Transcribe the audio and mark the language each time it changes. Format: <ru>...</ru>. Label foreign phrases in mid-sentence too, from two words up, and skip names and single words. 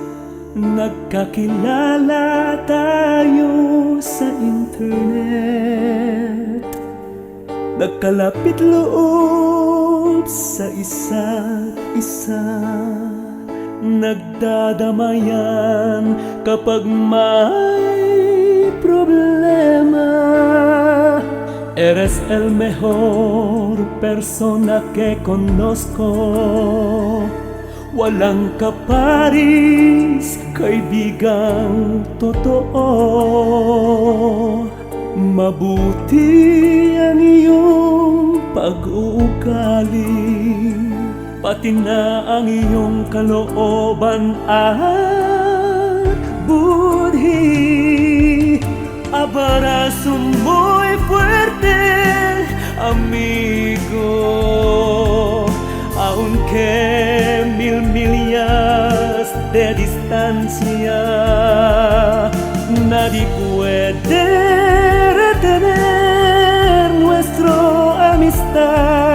<tl>nagkakilala tayo sa internet. Nagkalapit loob sa isa't isa, nagdadamayan kapag may problema.</tl> <es>Eres el mejor persona que conozco,</es> <tl>walang kaparis, kaibigang totoo. Mabuti ang iyong pag-uugali, pati na ang iyong kalooban at budhi.</tl> <es>Abrazo muy fuerte, amigo, aunque mil millas de distancia, nadie puede retener nuestra amistad.</es>